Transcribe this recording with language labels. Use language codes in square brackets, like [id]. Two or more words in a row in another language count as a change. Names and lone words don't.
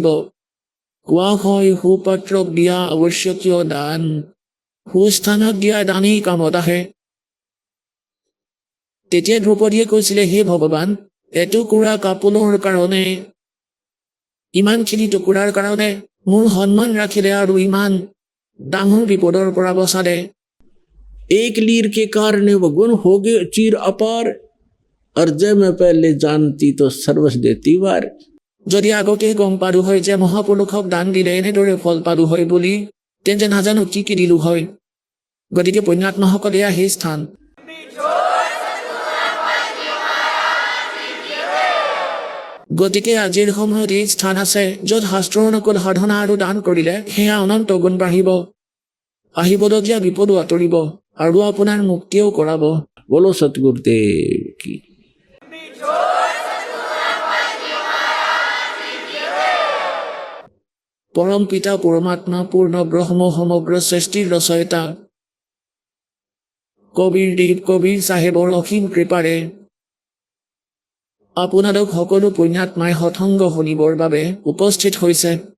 [as] কোৱা হয় সুপাত্ৰক দিয়া আৱশ্যকীয় দান, সুস্থানক দিয়া দানেই কামত আহে। তেতিয়া দ্ৰৌপদীয়ে কৈছিলে, হে ভগৱান, এটুকুৰা কাপোৰৰ কাৰণে, ইমানখিনি টুকুৰাৰ কাৰণে মোৰ সন্মান ৰাখিলে আৰু ইমান ডাঙৰ বিপদৰ পৰা বচালে। [hi] एक लीर के कारण वो गुण हो गए चीर अपार, और जय मैं पहले जानती तो सर्वस देती वार। [as] যদি আগতে গম পালো হয় যে মহাপুৰুষক দান দিলে এনেদৰে ফল পালো হয় বুলি, তেন্তে নাজানো কি কি দিলো হয়। গতিকে পুণ্যাত্মাসকলে সেই স্থান। গতিকে আজিৰ সময়ত এই স্থান আছে য'ত শাস্ত্ৰ অনুকূল সাধনা আৰু দান কৰিলে সেয়া অনন্ত গুণ বাঢ়িব, আহিবলগীয়া বিপদো আঁতৰিব আৰু আপোনাৰ মুক্তিও কৰাব। [hi] बोलो सतगुरुदेव की। [as] পৰম পিতা পৰমাত্মা পূৰ্ণ ব্ৰহ্ম সমগ্ৰ সৃষ্টিৰ ৰচয়িতা কবিৰ চাহেবৰ অসীম কৃপাৰে আপোনালোক সকলো পুণ্যাত্মাই সৎসংগ শুনিবৰ বাবে উপস্থিত হৈছে।